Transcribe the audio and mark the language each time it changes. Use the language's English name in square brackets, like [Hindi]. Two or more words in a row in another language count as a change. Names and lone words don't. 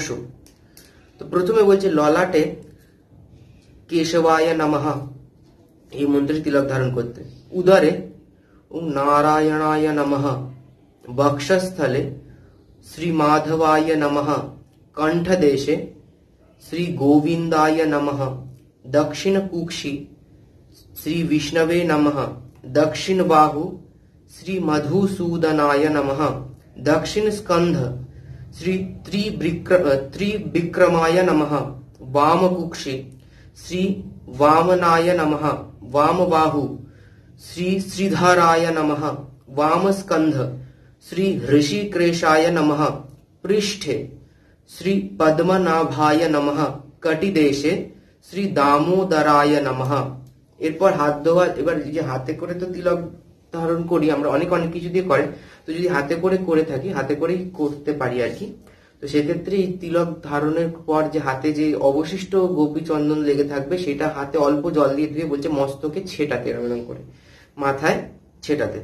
[Bangla] তো প্রথমে বলছে ললাটে [Sanskrit] কেশবায় নমঃ [Bangla] এই মন্ত্রে তিলক ধারণ করতে, উদরে [Sanskrit] ওম নারায়ণায় নমঃ, [Bangla] বক্ষস্থলে [Sanskrit] শ্রী মাধবায় নমঃ, [Bangla] কণ্ঠদেশে [Sanskrit] শ্রী গোবিন্দায় নমঃ, [Bangla] দক্ষিণ কুক্ষি [Sanskrit] শ্রী বিষ্ণবে নমঃ, [Bangla] দক্ষিণ বাহু [Sanskrit] শ্রী মধুসূদনায় নমঃ, [Bangla] দক্ষিণ স্কন্ধ শ্রী [Sanskrit] ত্রিবিক্রমায় নমঃ, বাম কুক্ষি শ্রী वामनाय नमः, वाम बाहु श्री श्रीधराय नमः, वाम स्कंध श्री ऋषिकेशाय नमः, पृष्ठे श्री पद्मनाभाय नमः, कटिदेशे श्री दामोदराय नमः। [Bangla] এরপর হাত ধোয়া। এবার যে হাতে করে তো তিলক ধারণ করি আমরা, অনেক কিছু দিয়ে করে, তো যদি হাতে করে থাকি, হাতে করেই করতে পারি আর কি। তো সেক্ষেত্রে এই তিলক ধারণের পর যে হাতে যে অবশিষ্ট গোপী চন্দন লেগে থাকবে সেটা হাতে অল্প জল দিয়ে ধুয়ে বলছে মস্তকে ছেটাতে, এরকম করে মাথায় ছেটাতে।